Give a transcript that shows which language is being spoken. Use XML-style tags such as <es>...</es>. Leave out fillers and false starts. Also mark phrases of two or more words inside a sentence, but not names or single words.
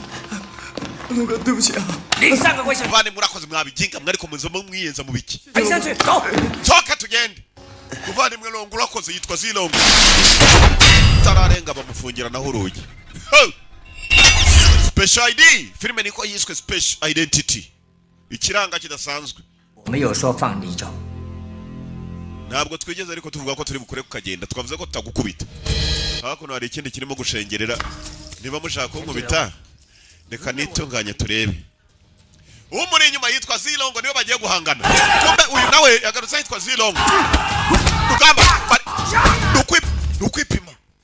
<rw>bane murakoze mwabiginga mwariko muzoma mwiyenza mu biki soka tugende kuvandimwe longo urakoze yitwa Zilongo tararenga bamufungira naho urugi Special ID filime niko yiswe Special Identity ikiranga kidasanzwe</rw> <zh>没有说放你走</zh> <rw>ntabwo twigeze ariko tuvuga ko turi bukure kukagenda twavuze ko tutagukubita hakuno hari ikindi kirimo gushengerera niba mushaka kunkubita reka nitunganye turebe umuri inyuma yitwa Zilongo niwe bagiye guhangana kumbe uyu nawe yagarutse yitwa Zilongo rugamba nukwipima</rw>